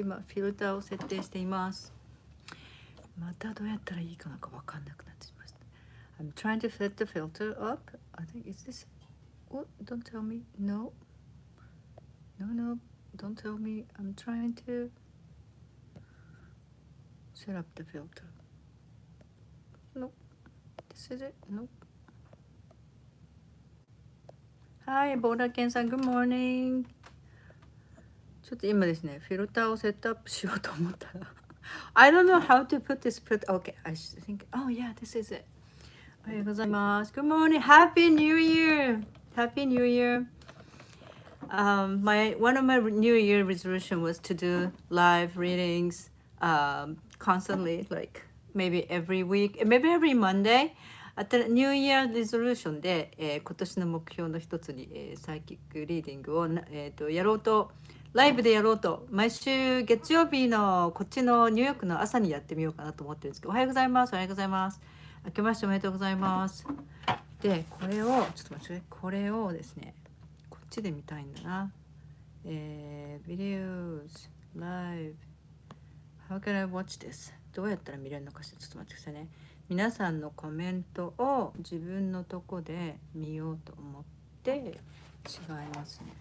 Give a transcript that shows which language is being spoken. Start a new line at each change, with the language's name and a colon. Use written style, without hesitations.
Japanese: 今フィルターを設定しています。またどうやったらいいかなんかわかんなくなってしました。
English: I'm trying to set the filter up. I think is this. Oh, don't tell me. No. No. Don't tell me. I'm trying to set up the filter. No. This is it. No. Hi, ボーダーケンさん、Good morning.
Japanese: ちょっと今ですね、フィルターをセットアップしようと思ったら
English: I don't know how to put this Okay, I think, oh yeah, this is it.
Japanese: おはようございます。
English: Good morning. Happy New Year. Happy New Year. One of my New Year resolution was to do live readings constantly, like maybe every week, maybe every Monday.
Japanese: ニューイヤーリゾリューションで、今年の目標の一つに、サイキックリーディングを、やろうとライブでやろうと毎週月曜日のこっちのニューヨークの朝にやってみようかなと思ってるんですけど、おはようございます。おはようございます。明けましておめでとうございます。でこれをちょっと待って、これをですねこっちで見たいんだな。
English: Videos Live How can I watch this?
Japanese: どうやったら見れるのかしら。ちょっと待ってくださいね。皆さんのコメントを自分のとこで見ようと思って違いますね。